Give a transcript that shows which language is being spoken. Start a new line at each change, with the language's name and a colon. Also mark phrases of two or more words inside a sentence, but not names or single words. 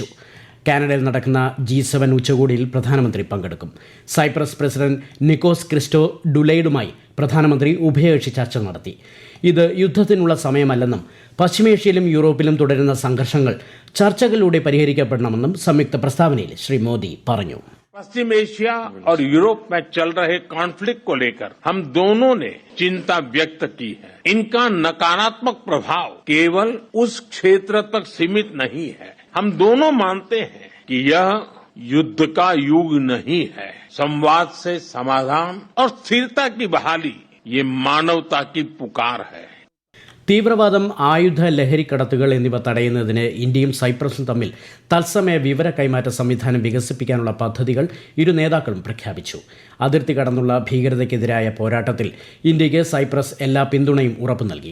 Malayalam: കാനഡയിൽ നടക്കുന്ന G7 ഉച്ചകോടിയിൽ പ്രധാനമന്ത്രി പങ്കെടുക്കും. സൈപ്രസ് പ്രസിഡന്റ് നിക്കോസ് ക്രിസ്റ്റോ ഡുലൈഡുമായി പ്രധാനമന്ത്രി ഉഭയകക്ഷി ചർച്ച നടത്തി. ഇത് യുദ്ധത്തിനുള്ള സമയമല്ലെന്നും പശ്ചിമേഷ്യയിലും യൂറോപ്പിലും തുടരുന്ന സംഘർഷങ്ങൾ ചർച്ചകളിലൂടെ പരിഹരിക്കപ്പെടണമെന്നും സംയുക്ത പ്രസ്താവനയിൽ ശ്രീ മോദി പറഞ്ഞു.
Hindi: पश्चिम एशिया और यूरोप में चल रहे कॉन्फ्लिक्ट को लेकर हम दोनों ने चिंता व्यक्त की है. इनका नकारात्मक प्रभाव केवल उस क्षेत्र तक सीमित नहीं है. हम दोनों मानते हैं कि यह युद्ध का युग नहीं है. संवाद से समाधान और स्थिरता की बहाली ये मानवता की पुकार है.
Malayalam: തീവ്രവാദം, ആയുധ ലഹരിക്കടത്തുകൾ എന്നിവ തടയുന്നതിന് ഇന്ത്യയും സൈപ്രസും തമ്മിൽ തത്സമയ വിവര കൈമാറ്റ സംവിധാനം വികസിപ്പിക്കാനുള്ള പദ്ധതികൾ ഇരു നേതാക്കളും പ്രഖ്യാപിച്ചു. അതിർത്തി കടന്നുള്ള ഭീകരതയ്ക്കെതിരായ പോരാട്ടത്തിൽ ഇന്ത്യയ്ക്ക് സൈപ്രസ് എല്ലാ പിന്തുണയും ഉറപ്പു നൽകി.